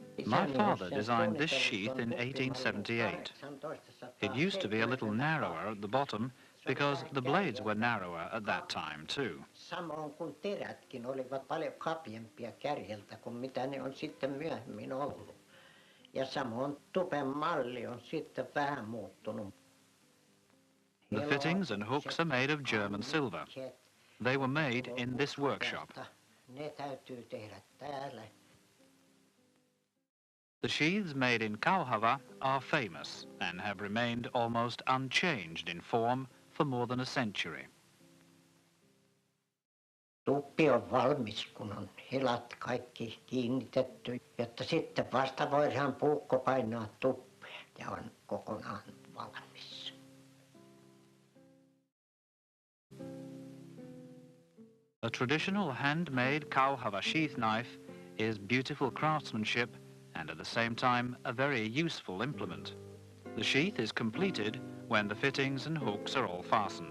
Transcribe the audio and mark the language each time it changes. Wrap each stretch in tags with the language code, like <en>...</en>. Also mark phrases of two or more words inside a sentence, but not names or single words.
<en>My father designed this sheath in 1878. It used to be a little narrower at the bottom because the blades were narrower at that time too.</en> <fi>Samoin kuin terätkin olivat paljon kapeampia kärjeltä kuin mitä ne on sitten myöhemmin ollut. Ja samoin tupen malli on sitten vähän muuttunut.</fi> <en>The fittings and hooks are made of German silver. They were made in this workshop.</en> <fi>Ne täytyy tehdä täällä.</fi> <en>The sheaths made in Kauhava are famous and have remained almost unchanged in form for more than a century.</en> <fi>Tuppi on valmis, kun on hilat kaikki kiinnitetty, jotta sitten vasta voidaan puukko painaa tuppeen ja on kokonaan valmis.</fi> <en>A traditional handmade Kauhava sheath knife is beautiful craftsmanship and at the same time a very useful implement. The sheath is completed when the fittings and hooks are all fastened.</en>